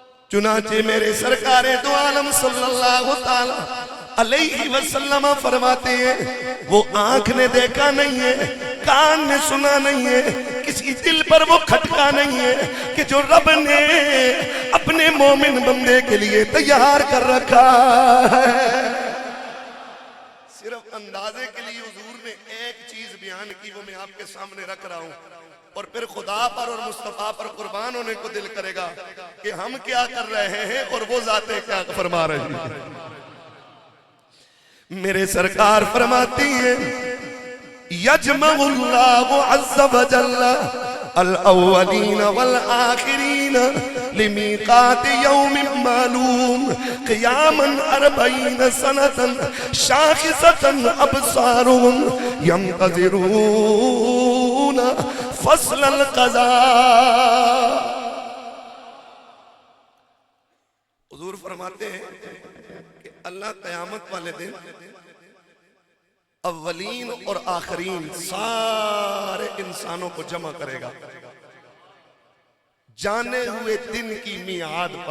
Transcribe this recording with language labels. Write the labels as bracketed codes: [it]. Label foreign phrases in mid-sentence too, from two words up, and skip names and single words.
[hi] चुनाचे मेरे सरकारे दो आलम [ar] صلى الله تعالى عليه وسلم [hi] फरमाते हैं, वो आंख ने देखा नहीं है, कान ने सुना नहीं है, किसी दिल पर वो खटका नहीं है कि जो रब ने अपने मोमिन बंदे के लिए तैयार कर रखा है। सिर्फ अंदाजे के लिए हुजूर ने एक चीज बयान की, वो मैं आपके सामने रख रहा हूं, और फिर खुदा पर और मुस्तफा पर कुर्बान होने को दिल करेगा कि हम क्या कर रहे हैं और वो जाते क्या फरमा रही हैं। मेरे सरकार फरमाती है, [ar] يجمع الله عز وجل الأولين والآخرين لميقات يوم معلوم قياما أربعين سنة شاخصة أبصارهم ينتظرون فصل القضاء. [hi] हुज़ूर फरमाते हैं कि अल्लाह क़यामत वाले दिन अव्वलीन और आखरीन सारे इंसानों को जमा करेगा जाने हुए दिन की मियाद पर।